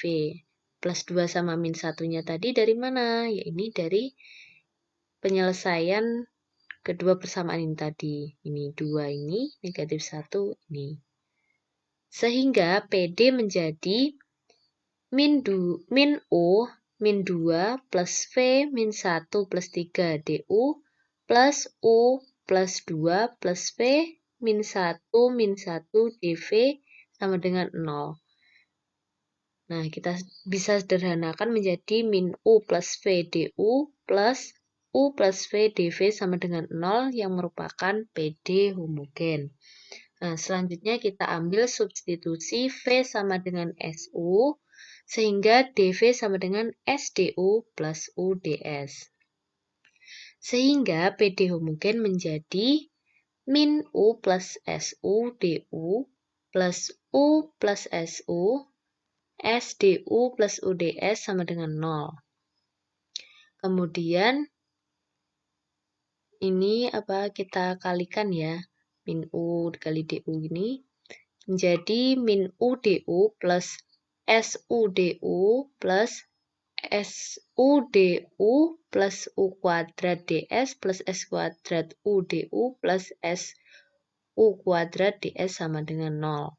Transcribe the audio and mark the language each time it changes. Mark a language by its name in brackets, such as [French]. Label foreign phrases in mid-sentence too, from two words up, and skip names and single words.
[Indonesian] Plus 2 sama min 1-nya tadi dari mana? Ya, ini dari penyelesaian kedua persamaan ini tadi. Ini 2 ini, negatif 1 ini. Sehingga PD menjadi min U min 2 plus V min 1 plus 3 DU plus U plus 2 plus V min 1 DV sama dengan 0. Nah, kita bisa sederhanakan menjadi min U plus V DU plus U plus V DV sama dengan 0 yang merupakan PD homogen. Nah, selanjutnya kita ambil substitusi V sama dengan SU, sehingga DV sama dengan SDU plus UDS. Sehingga PD homogen menjadi min U plus SU DU plus U plus SU SDU plus UDS sama dengan 0. Kemudian ini kita kalikan ya. Min U dikali DU ini menjadi min U DU plus SU DU plus SU-DU plus U kuadrat DS plus S kuadrat U-DU plus SU kuadrat DS sama dengan 0.